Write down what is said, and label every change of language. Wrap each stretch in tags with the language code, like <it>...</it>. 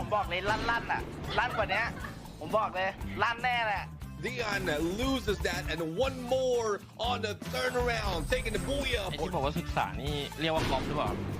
<th>ผมบอกเลยลั่นอ่ะลั่นกว่านี้ผมบอกเลยลั่นแน่แหละ</th> <en>Dion loses that, and one more on the turnaround, taking the booyah.</en> <th>ไอ้ที่บอกว่าศึกษานี่เรียกว่าฟลอปหรือเปล่า</th>